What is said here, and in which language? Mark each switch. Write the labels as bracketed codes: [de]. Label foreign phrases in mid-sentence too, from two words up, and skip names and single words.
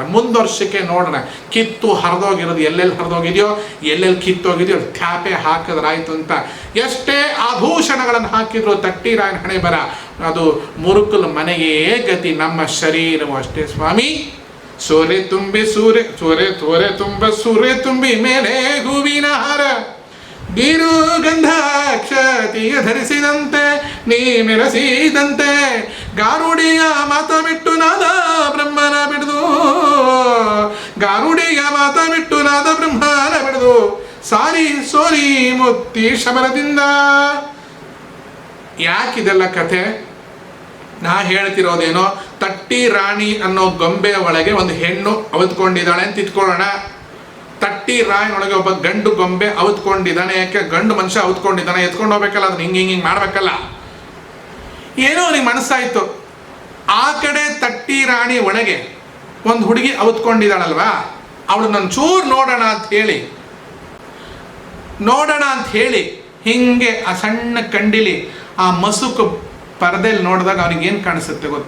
[kn] ಮುಂದೊರ್ಷಕ್ಕೆ ನೋಡೋಣ ಕಿತ್ತು ಹರಿದೋಗಿರೋದು ಎಲ್ಲೆಲ್ಲಿ ಹರಿದೋಗಿದೆಯೋ, ಎಲ್ಲೆಲ್ಲಿ ಕಿತ್ತೋಗಿದೆಯೋ ಥ್ಯಾಪೆ ಹಾಕಿದ್ರಾಯ್ತು ಅಂತ. ಎಷ್ಟೇ ಆಭೂಷಣಗಳನ್ನು ಹಾಕಿದ್ರು ತಟ್ಟಿ ರಾಯನ ಹಣೆ ಬರ ಅದು ಮುರುಕಲು ಮನೆಯೇ ಗತಿ. ನಮ್ಮ ಶರೀರವು ಅಷ್ಟೇ ಸ್ವಾಮಿ. ಸೂರೆ ತುಂಬಿ ಮೇಲೆ ಹೂವಿನ ಹಾರ, ನೀರು ಗಂಧ ಕ್ಷತಿಯ ಧರಿಸಿದಂತೆ ನೀ ಮೆರೆಸಿದಂತೆ, ಗಾರುಡಿಯ ಮಾತ ಬಿಟ್ಟು ನಾದ ಬ್ರಹ್ಮನ ಬಿಡ್ದು, ಗಾರುಡಿಯ ಮಾತ ಬಿಟ್ಟು ನಾದ ಬ್ರಹ್ಮನ ಬಿಡ್ದು, ಸಾರಿ ಸೋರಿ ಮುತ್ತಿ ಶಬರದಿಂದ. ಯಾಕಿದೆಲ್ಲ ಕಥೆ? ನಾ ಹೇಳ್ತಿರೋದೇನೋ, ತಟ್ಟಿ ರಾಣಿ ಅನ್ನೋ ಗೊಂಬೆ ಒಳಗೆ ಒಂದು ಹೆಣ್ಣು ಅವತ್ಕೊಂಡಿದ್ದಾಳೆ ಅಂತ ಇಟ್ಕೊಳ್ಳೋಣ. ತಟ್ಟಿ ರಾಯಿನೊಳಗೆ ಒಬ್ಬ ಗಂಡು ಗೊಂಬೆ ಅವತ್ಕೊಂಡಿದ್ದಾನೆ. ಯಾಕೆ? ಗಂಡು ಮನುಷ್ಯ ಅವತ್ಕೊಂಡಿದ್ದಾನೆ, ಎತ್ಕೊಂಡು ಹೋಗ್ಬೇಕಲ್ಲ, ಅದನ್ನ ಹಿಂಗೆ ಮಾಡ್ಬೇಕಲ್ಲ. ಏನೋ ಅವ್ನಿಗೆ ಮನಸ್ಸಾಯ್ತು. ಆ ಕಡೆ ತಟ್ಟಿ ರಾಣಿ ಒಳಗೆ ಒಂದು ಹುಡುಗಿ ಅವತ್ಕೊಂಡಿದ್ದಾಳಲ್ವಾ, ಅವಳು ನನ್ನ ಚೂರು ನೋಡೋಣ ಅಂತ ಹೇಳಿ ಹಿಂಗೆ ಆ ಸಣ್ಣ ಕಂಡಿಲಿ ಆ ಮಸುಕು ಪರದೆಯಲ್ಲಿ ನೋಡಿದಾಗ ಅವ್ನಿಗೆ ಏನು ಕಾಣಿಸುತ್ತೆ ಗೊತ್ತಾ?